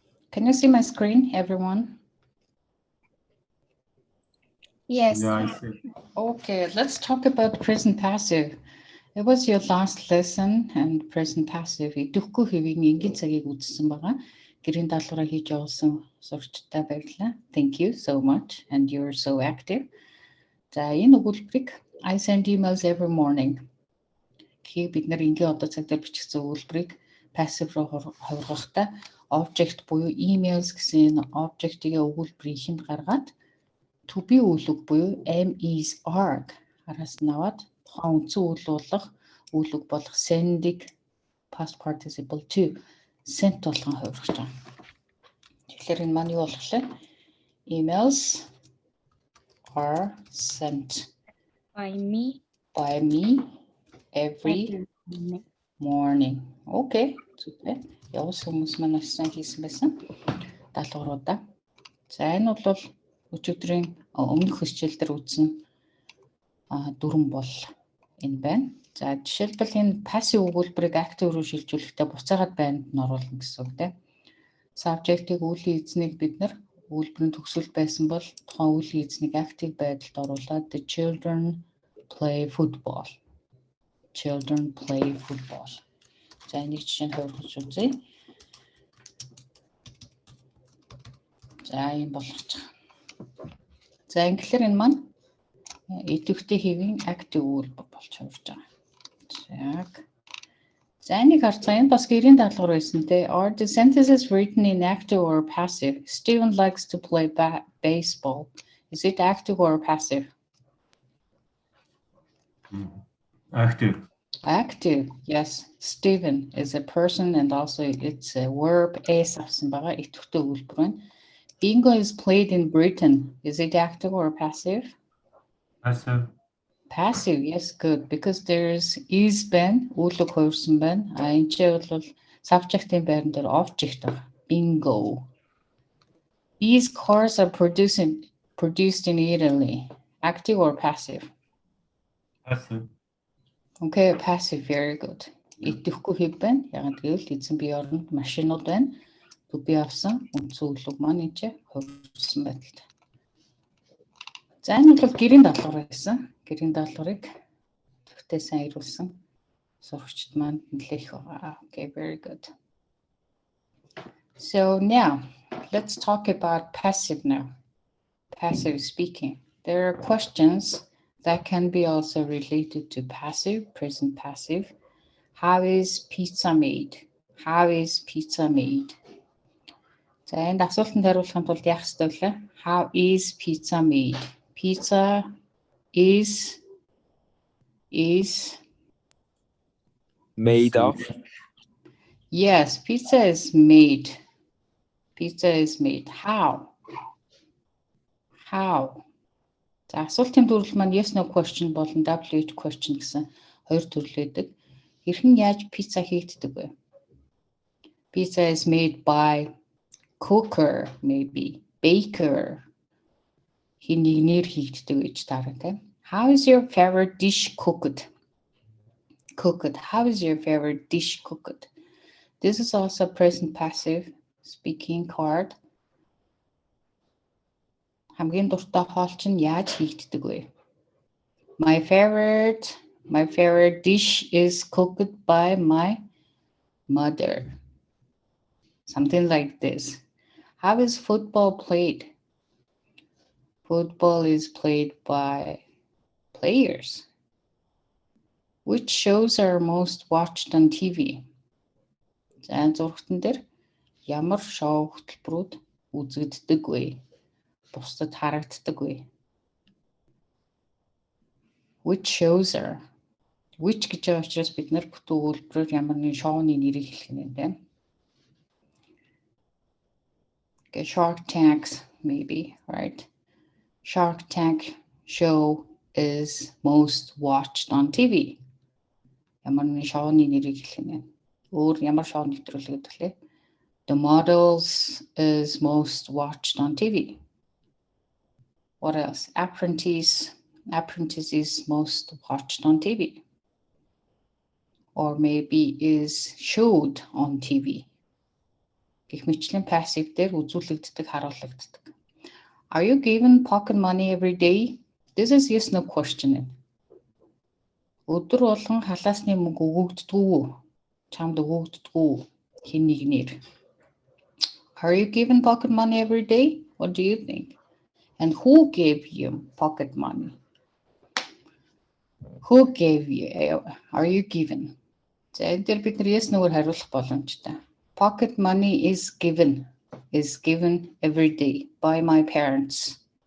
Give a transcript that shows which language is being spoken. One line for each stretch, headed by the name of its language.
English: Can you see my screen, everyone? Yes. Yeah, I see. Okay, let's talk about present passive. It was your last lesson and present passive.
Mongolian: Идэвхгүй хэвийн энгийн цагийг үзсэн байгаа. Гэрийн даалгавраа хийж явуулсан сурагчтай баярлалаа.
English: Thank you so much and you're so active.
Mongolian: За энэ өгүүлбэрийг
English: I send emails every morning.
Mongolian: Гэхийг бид нар энгийн одоо цаг дээр бичсэн өгүүлбэрийг passive руу хувиргахдаа object буюу emails гэсэн object-ийг өгүүлбэрийн эхэнд гаргаад to be үйлэг буюу am is are араас нь аваад тухайн үндсэн үйл болох үйлэг болох send-ийг past participle to sent болгон хувиргаж байгаа. Тэгэхээр энэ маань юу болох вэ?
English: Emails are sent By me. every morning. Okay. Super.
Mongolian: Явус хүмүүс маань сайн хийсэн байсан. Даалгавруудаа. За энэ бол өчигдрийн өмнөх хичээл дээр үзсэн дүрэн бол энэ байна. За жишээлбэл энэ passive өгүүлбэрийг active руу шилжүүлэхдээ буцаагаад байранд нь оруулна гэсэн үг тийм. Subject-ийг үлийн эзнийг бид нар өгүүлбэрийн төгсгөл байсан бол тухайн үлийн эзнийг active байдалд оруулаад
English: the children play football.
Mongolian: Children play football. За энийг жишээ нь хувиргаж үзье. За юм болгож байгаа. За ингээр энэ маань идэвхтэй хэвийн active үйлбэр болж хувирж байгаа. Яг. За энийг харцгаа энэ бас гэрийн даалгавар байсан те.
English: Are the sentences written in active or passive? Steven likes to play baseball. Is it active or passive? Active. Active, yes. Steven is a person and also it's a verb S
Mongolian: авсан байгаа идэвхтэй үйлбэр байна.
English: Bingo is played in Britain. Is it active or passive? Passive. Passive, yes, good. Because there's is been,
Mongolian: үйлэг хувирсан байна. Энэ ч бол subject-ийн байран дээр object байгаа.
English: Bingo. These cars are produced in Italy. Active or passive? Passive. Okay, passive, very good.
Mongolian: Идэвхгүй хэв байна. Яг гэвэл эзэн бие оронд машинууд байна. Төбий авсан үндсэн үйлэг маань энэ хувирсан байдалтай. За энэ бол гэрийн даалгавар байсан. Гэрийн даалгаврыг төвтэй сайн ирүүлсэн сурагчид маань нэлээх байгаа.
English: Okay, very good. So now, let's talk about passive now. Passive speaking. There are questions that can be also related to passive, present passive. How is pizza made? How is pizza made?
Mongolian: За энд асуултанд хариулахын тулд яах ёстой вэ?
English: How is pizza made? Pizza is made of. Yes, pizza is made. Pizza is made. How? How?
Mongolian: За асуултын төрөл маань yes no question болон WH question гэсэн хоёр төрөл байдаг. Хэрхэн яаж пицца хийгддэг вэ?
English: Pizza is made by cooker, maybe baker.
Mongolian: Хин нэгнээр хийгддэг гэж таарна тийм.
English: How is your favorite dish cooked? Cooked. How is your favorite dish cooked? This is also present passive speaking card.
Mongolian: Хамгийн дуртай хоол чинь яаж хийгддэг вэ?
English: My favorite dish is cooked by my mother. Something like this. How is football played? Football is played by players. Which shows are most watched on TV?
Mongolian: За зургатан дээр ямар шоу хөтөлбөрүүд үзэгддэг вэ? Бусдад харагддаг вэ?
English: Which shows are?
Mongolian: Which гэж байгаа учраас бид нар бүтэн өгүүлбэрээр ямар нэгэн шоуны нэрийг хэлэх юм байна.
English: Okay, Shark Tank, maybe, right? Shark Tank show is most watched on TV.
Mongolian: Ямар нэгэн шоуны нэрийг хэлэх юм байна. Өөр ямар шоу нэвтрүүлэг гэдэг лээ?
English: The Models is most watched on TV. What else? Apprentice is most watched on TV. Or maybe is showed on TV.
Mongolian: гэх мэтчлэн passive дээр үзүүлэгддэг, харуулагддаг.
English: Are you given pocket money every day? This is yes no question.
Mongolian: Өдөр болгон халаасны мөнгө өгөгддөг үү? Чамд өгөгддөг үү? Хэн нэгнээр.
English: Are you given pocket money every day? What do you think? And who gave you pocket money? Who gave you? Are you given?
Mongolian: За энэ дээр бид нар yes no-оор хариулах боломжтой.
English: Pocket money is given every day by my parents.